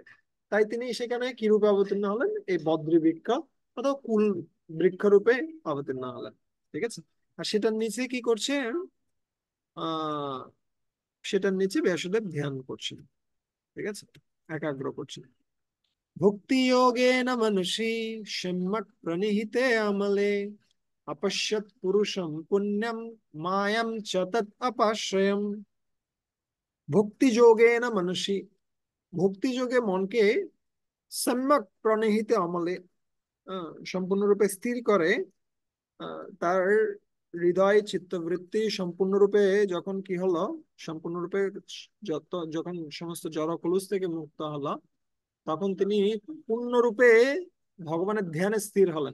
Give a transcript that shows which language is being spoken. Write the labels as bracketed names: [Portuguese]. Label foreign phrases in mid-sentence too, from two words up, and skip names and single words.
[Bangla] তাই তিনি সেখানে কি রূপে অবতীর্ণ হলেন, এই বদ্রী বৃক্ষ অথবা কুল বৃক্ষ রূপে অবতীর্ণ হলেন। ঠিক আছে, আর সেটার নিচে কি করছেন, আহ সেটার নিচে ব্যাসদেব ধ্যান করছেন। ঠিক আছে, একাগ্র করছেন। [Sanskrit] ভক্তি যোগেন মনুষী সম্যক প্রনিহিতে আমলে अपश्यत पुरुषम पुण्यम मायम च तत् अपाश्रयम। [Bangla] ভক্তি যোগে না মানসী, ভক্তি যোগে মনকে সম্যক প্রণহিতে আমলে সম্পূর্ণরূপে স্থির করে, তার হৃদয় চিত্তবৃত্তি সম্পূর্ণরূপে যখন কি হলো, সম্পূর্ণরূপে যখন সমস্ত জড় কলুষ থেকে মুক্ত হলো, তখন তিনি পূর্ণরূপে ভগবানের ধ্যানে স্থির হলেন।